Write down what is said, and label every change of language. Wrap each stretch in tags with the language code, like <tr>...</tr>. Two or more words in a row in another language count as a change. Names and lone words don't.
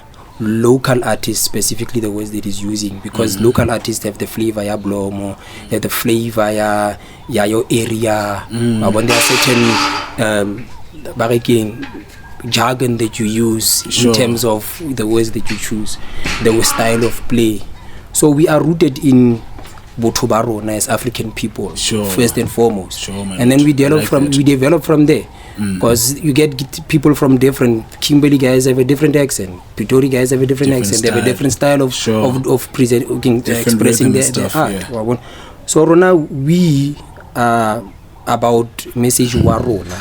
<en>Local artists, specifically the words that he's using, because local artists have the flavor ya Bloemfontein, they have the flavor ya your area. When there are certain jargon that you use in terms of the words that you choose, the style of play. So we are rooted in</en> <tn>Botho ba rona</tn> <en>as African people, first and foremost. And then we develop from there. Because you get people from different. Kimberley guys have a different accent. Pretoria guys have a different accent. They have a different style of expressing their art. Yeah. So Rona, we are about message warona.</en>